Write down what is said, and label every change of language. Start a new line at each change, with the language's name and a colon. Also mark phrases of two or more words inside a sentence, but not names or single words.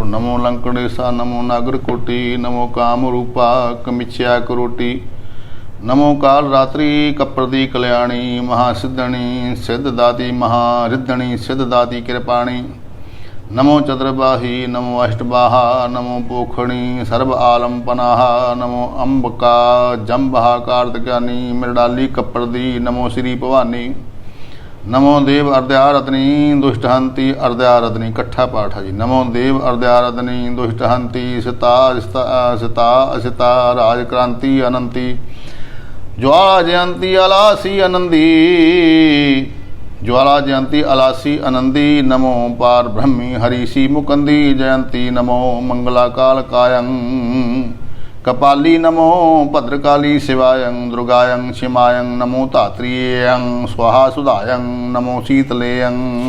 Braj: ਨਮੋ ਲੰਕੜੇਸਾ ਨਮੋ ਨਾਗਰ ਕੋਟੀ ਨਮੋ ਕਾਮ ਰੂਪਾ ਕਮਿਛਿਆ ਕਰੋਟੀ ਨਮੋ ਕਾਲ ਰਾਤਰੀ ਕਪਰਦੀ ਕਲਿਆਣੀ ਮਹਾਸਿੱਧਣੀ ਸਿੱਧ ਦਾਤੀ ਮਹਾਰਿੱਧਣੀ ਸਿੱਧ ਦਾਤੀ ਕਿਰਪਾਣੀ ਨਮੋ ਚਤੁਰਬਾਹੀ ਨਮੋ ਅਸ਼ਟਬਾਹਾ ਨਮੋ ਪੋਖਣੀ ਸਰਬ ਆਲਮ ਪਨਾਹਾ ਨਮੋ ਅੰਬਕਾ ਜੰਬਹਾ ਕਾਰਤਿਕਾਨੀ ਮਿਰਡਾਲੀ ਕਪਰਦੀ ਨਮੋ ਸ੍ਰੀ ਭਵਾਨੀ ਨਮੋ ਦੇਵ ਅਰਧਿਆਰਤਨੀ ਦੁਸ਼ਟਹੰਤੀ ਅਰਧਿਆਰਤਨੀ।
Punjabi: ਇਕੱਠਾ ਪਾਠ ਹੈ ਜੀ।
Braj: ਨਮੋ ਦੇਵ ਅਰਧਿਆਰਤਨੀ ਦੁਸ਼ਟਹੰਤੀ ਸਿਤਾ ਰਾਜ ਕ੍ਰਾਂਤੀ ਅਨੰਤੀ ज्वाला जयंती अलासी आनंदी ज्वाला जयंती अलासी आनंदी नमो पार ब्रह्मी हरीसी मुकंदी जयंती नमो मंगला काल कायं कपाली नमो भद्रकाली शिवायं दुर्गायं शिमायं नमो धात्रियं स्वाहा सुधायं नमो शीतलेयं